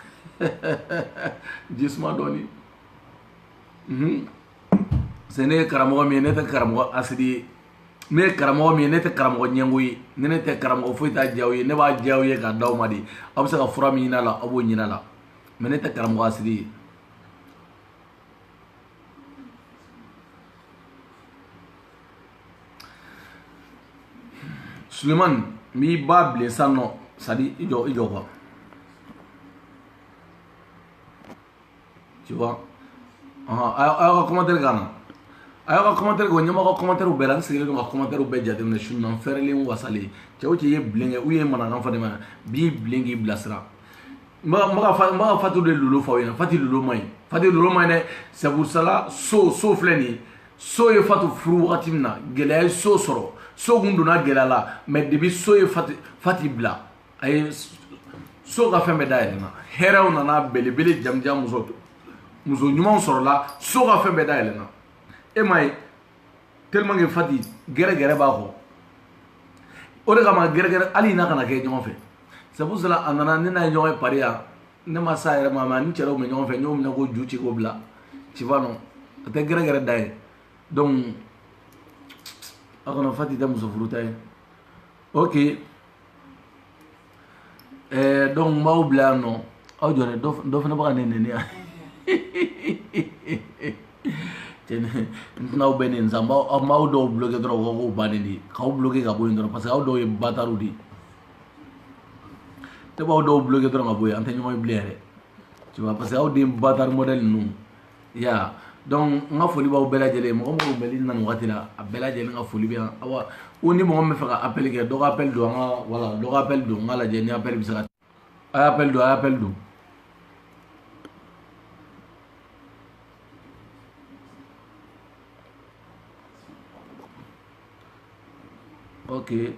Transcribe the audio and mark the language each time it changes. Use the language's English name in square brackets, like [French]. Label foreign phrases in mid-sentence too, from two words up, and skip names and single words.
[Bambara] jisuma dɔɔni c'est ne ye karamɔgɔ min ye ne tɛ karamɔgɔ asidi ye ne ye karamɔgɔ min ye ne tɛ karamɔgɔ ɲɛngo ye ne tɛ karamɔgɔ foyi t'a diya aw ye ne b'a diya aw ye k'a d'aw ma de aw bɛ se ka fura min ɲini a la aw b'o ɲini a la mais ne tɛ karamɔgɔ asidi ye Sulemani n b'i ba bilen sisan nɔ [French] c'est à dire [Bambara] i jɔ quoi [French] tu vois [Bambara] a y'aw ka commentaire k'an na a y'aw ka commentaire kɛ o ɲɛmɔgɔ ka commentaire bɛɛ la n sigilen don ka commentaire bɛɛ jateminɛ sunan fɛrɛlen wasalen cɛ o cɛ i ye bilen kɛ u ye manakan fɔ ne ma b'i bilen k'i bilasira n b'a ka fati de lolo f'aw ɲɛna fati lolo ma ɲi dɛ [French] c'est pour cela [Bambara] so filɛ nin ye so ye fati furu wagati min na gɛlɛya ye so sɔrɔ so kun donna gɛlɛya la mais depuis so ye fati bila a ye so ka fɛn bɛɛ dayɛlɛnna hɛrɛw nana belebele jamujan muso ɲumanw sɔrɔla so ka fɛn bɛɛ dayɛlɛnna e ma ye [French] tellement que [Bambara] fati gɛrɛgɛrɛ b'a kɔ o de kama gɛrɛgɛrɛ hali n'a kana kɛ ɲɔgɔn fɛ [French] c'est pour cela [Bambara] a nana ne n'a ye ɲɔgɔn ye pari yan ne ma s'a yɛrɛ ma mais ani cɛ dɔw bɛ ɲɔgɔn fɛ n y'o minɛ k'o ju ci k'o bila [French] tu vois non [Bambara] a tɛ gɛrɛgɛrɛ da ye donc a kana fati tɛ muso furuta ye ok donc n b'aw bila yan nɔ aw jɔlen dɔ fana bɛ ka ne nɛni yan n tɛna aw bɛɛ nin san n b'aw dɔw bloqué dɔrɔn o k'o bannen de ye k'aw bloqué ka bɔ yen dɔrɔn [French] parce que [Bambara] aw dɔw ye bâtards de ye ne b'aw dɔw bloqué dɔrɔn ka bɔ yen an tɛ ɲɔgɔn ye bilen yɛrɛ [French] tu vois parce que [Bambara] aw den [French] bâtard modèle [Bambara] ninnu ya donc n ka foli b'aw bɛɛ lajɛlen ye mɔgɔ mɔgɔ bɛ nin na nin wagati la a bɛɛ lajɛlen ka foli bɛ yan awa o ni mɔgɔ min bɛ fɛ ka appel kɛ dɔ ka appel don an ka voilà dɔ ka appel don n ka lajɛ ni appel bɛ se ka a ye appel don ok